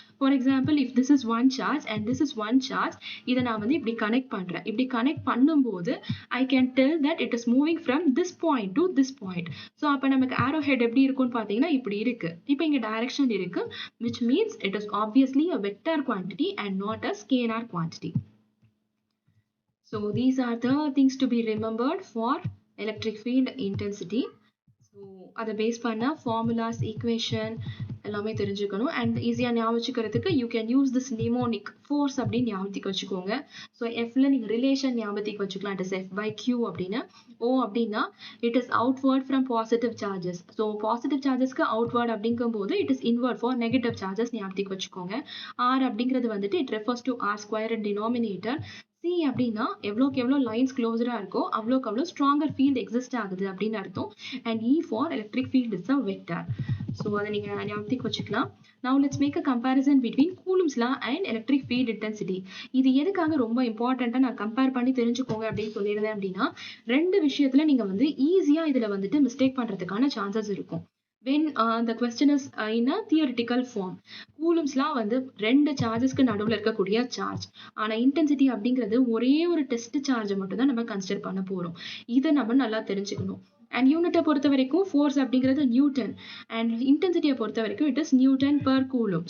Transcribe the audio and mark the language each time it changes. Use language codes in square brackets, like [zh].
[en] for example, if this is one charge and this is one charge, [ta] இதை நான் வந்து இப்படி கனெக்ட் பண்றேன். இப்படி கனெக்ட் பண்ணும்போது [en] I can tell that it is moving from this point to this point. [ta] So அப்போ நமக்கு ஆரோ head எப்படி இருக்கும்னு பார்த்தீங்கன்னா இப்படி இருக்கு. இப்போ இங்க டைரக்ஷன் இருக்கு, [en] Which means it is obviously a vector quantity and not a scalar quantity. So these are the things to be remembered for electric field intensity. [ta] So அதை பேஸ் பண்ண ஃபார்முலாஸ், ஈக்குவேஷன் எல்லாமே தெரிஞ்சுக்கணும். அண்ட் ஈஸியாக ஞாபகம் வச்சுக்கிறதுக்கு [en] you can use this mnemonic force [ta] அப்படின்னு ஞாபகத்துக்கு வச்சுக்கோங்க. ஸோ எஃப்ல நீங்கள் ரிலேஷன் ஞாபகத்துக்கு வச்சுக்கலாம். இட் இஸ் F/Q அப்படின்னு. [en] O அப்படின்னா it is outward from positive charges. So positive சார்ஜஸ்க்கு outward [ta] அப்படிங்கும் போது [en] it is inward for negative charges [ta] ஞாபகத்துக்கு வச்சுக்கோங்க. ஆர் அப்படிங்கிறது வந்துட்டு [en] It refers to r² in denominator. [ta] C அப்படின்னா எவ்வளோக்கு எவ்வளோ லைன்ஸ் க்ளோஸரா இருக்கோ அவ்வளோக்கு அவ்வளோ ஸ்ட்ராங்கர் ஃபீல்ட் எக்ஸிஸ்ட் ஆகுது அப்படின்னு அர்த்தம். [en] And E for electric field is a vector. So [ta] அதை நீங்கள் ஞாபகத்துக்கு வச்சுக்கலாம். [en] Now let's make a comparison between Coulomb's law and electric field intensity. [ta] இது எதுக்காக ரொம்ப இம்பார்ட்டண்டா நான் கம்பேர் பண்ணி தெரிஞ்சுக்கோங்க அப்படின்னு சொல்லியிருந்தேன் அப்படின்னா, ரெண்டு விஷயத்துல நீங்க வந்து ஈஸியா இதுல வந்துட்டு மிஸ்டேக் பண்றதுக்கான சான்சஸ் இருக்கும். [en] when the question is in a theoretical form. [ta] Coulomb's law வந்து ரெண்டு சார்ஜஸ்க்கு நடுவுல இருக்கக்கூடிய சார்ஜ். ஆனா இன்டென்சிட்டி அப்படிங்கிறது ஒரே ஒரு டெஸ்ட் சார்ஜை மட்டும் தான் நம்ம கன்சிடர் பண்ண போறோம். இதை நம்ம நல்லா தெரிஞ்சுக்கணும். அண்ட் யூனிட்டை பொறுத்த வரைக்கும் ஃபோர்ஸ் அப்படிங்கிறது நியூட்டன் அண்ட் இன்டென்சிட்டியை பொறுத்த வரைக்கும் it is Newton per coulomb.